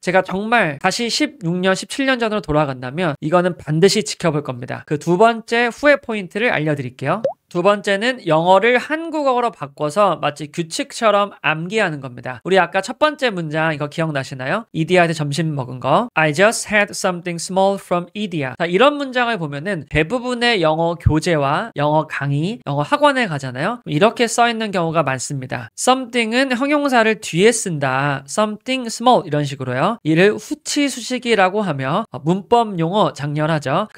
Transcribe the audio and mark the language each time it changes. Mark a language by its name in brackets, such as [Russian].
[Korean] 제가 정말 다시 16년, 17년 전으로 돌아간다면 이거는 반드시 지켜볼 겁니다. 그 두 번째 후회 포인트를 알려드릴게요. 두 번째는 영어를 한국어로 바꿔서 마치 규칙처럼 암기하는 겁니다. 우리 아까 첫 번째 문장 이거 기억나시나요? 이디아한테 점심 먹은 거. [English] I just had something small from India. [Korean] 자, 이런 문장을 보면은 대부분의 영어 교재와 영어 강의, 영어 학원에 가잖아요. 이렇게 써 있는 경우가 많습니다. something은 형용사를 뒤에 쓴다. something small 이런 식으로요. 이를 후치수식이라고 하며 문법 용어 장렬하죠.